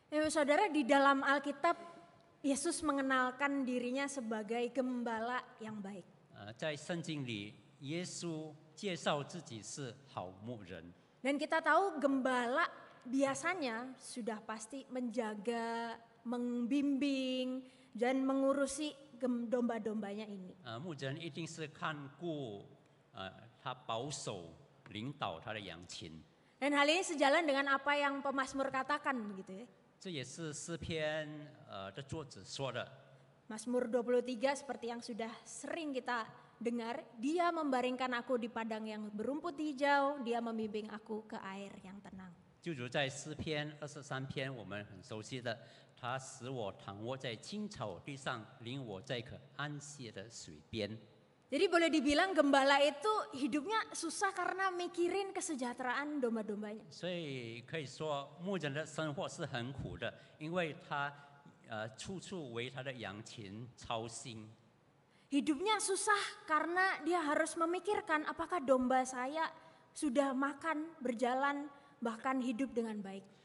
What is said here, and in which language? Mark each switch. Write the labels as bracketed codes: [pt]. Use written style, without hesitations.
[id] Saudara, di dalam Alkitab Yesus mengenalkan dirinya sebagai gembala yang baik. [zh] 在圣经里，耶稣介绍自己是好牧人。 [id] Dan kita tahu gembala biasanya sudah pasti menjaga, membimbing, dan mengurusi domba-dombanya ini. [zh] 牧人一定是看顾他保守、领导他的羊群。 [id] Dan hal ini sejalan dengan apa yang pemazmur katakan begitu ya. [zh] 这也是诗篇的作者说的。 [id] Mazmur 23 seperti yang sudah sering kita dengar, dia membaringkan aku di padang yang berumput hijau, dia membimbing aku ke air yang tenang. [zh] 就如在诗篇23篇我们很熟悉的，他使我躺卧在青草地上，领我在可安歇的水边。 [id] Jadi boleh dibilang gembala itu hidupnya susah karena mikirin kesejahteraan domba-dombanya. [zh] 所以可以说牧人的生活是很苦的，因为他处处为他的羊群操心。 [id] Hidupnya susah karena dia harus memikirkan apakah domba saya sudah makan, berjalan, bahkan hidup dengan baik.